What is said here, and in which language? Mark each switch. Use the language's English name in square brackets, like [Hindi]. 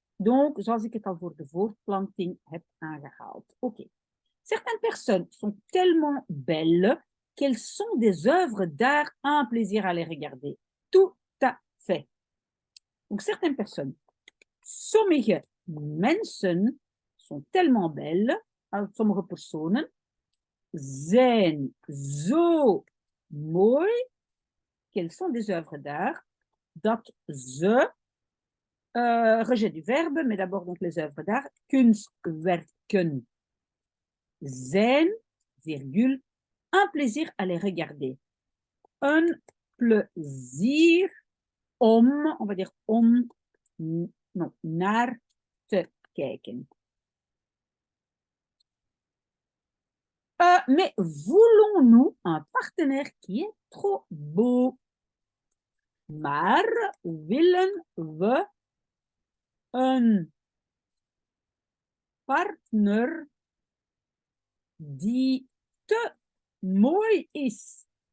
[Dutch] Donc, zoals ik het al voor de voortplanting heb aangehaald. [French] Oké. Certaines personnes sont tellement belles qu'elles sont des œuvres d'art, un plaisir à les regarder. Tout à fait. Donc, certaines personnes, [Dutch] sommige mensen [French] sont tellement belles, [Dutch] sommige personen zijn zo mooi [French] qu'elles sont des œuvres d'art, [Dutch] dat ze, [French] rejet du verbe, mais d'abord donc les œuvres d'art, [Dutch] kunstwerken zijn, [French] virgule, un plaisir à les regarder. Un plaisir om, on va dire om, non, [Dutch] naar te kijken. [French] Mais voulons-nous un partenaire qui est trop beau? [Dutch] Maar willen we een partner die te mooi is?